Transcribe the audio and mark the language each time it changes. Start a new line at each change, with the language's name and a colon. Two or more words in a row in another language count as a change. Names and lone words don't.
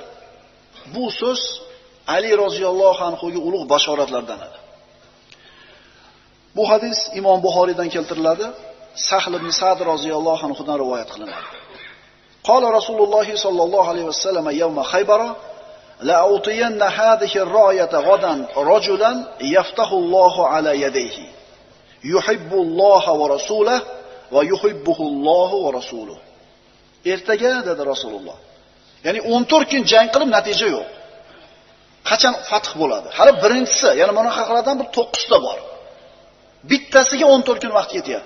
Uzbek: Bu so'z Ali
Arabic: رضي الله عنه
Uzbek: ulug' bashoratlardan edi. Bu hadis Imom Buxoriydan keltiriladi. Sahl ibn Sa'd
Arabic: رضي الله عنه
Uzbek: rivoyat qilinadi.
Arabic: قال رسول الله صلى الله عليه وسلم يوم خيبر لأعطين هذه الراية غدا رجلا يفتح الله على يديه يحب الله ورسوله ويحبه الله ورسوله.
Uzbek: Ertaga dedi Rasululloh. Ya'ni 14 kun jang qilib natija yo'q. Qachon fath bo'ladi? Hali birinchisi, ya'ni mana haqlardan bir 9 ta bor. Bittasiga 14 kun vaqt ketyapti.